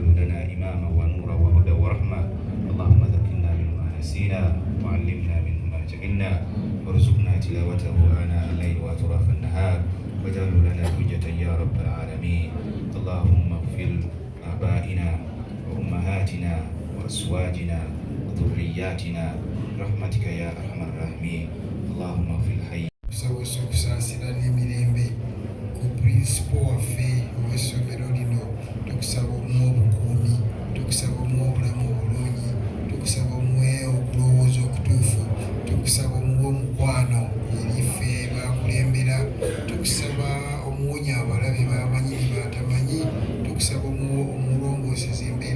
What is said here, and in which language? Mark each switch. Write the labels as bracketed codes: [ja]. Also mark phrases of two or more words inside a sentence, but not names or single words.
[ar] لنا إماما ونورا وهدى ورحمة اللهم ذكرنا منه ما نسينا وعلمنا منه ما جهلنا وارزقنا تلاوته آناء الليل وأطراف النهار واجعله لنا حجة يا رب العالمين اللهم اغفر آبائنا وأمهاتنا وأزواجنا وذرياتنا برحمتك يا أرحم الراحمين اللهم اغفر الحي [lg] tusobose okusaasira n'emirembe ku purinsipo waffe ow'essomero lino tukusaba omuwa obukuumi tukusaba omuwa obulamu obulungi tukusaba omuwe okulowooza okutuufu tukusaba omuwa omukwano eriffe bakulembera tukusaba omuwonya abalabe bamanyi ne batamanyi tukusaba omulongooseza embeera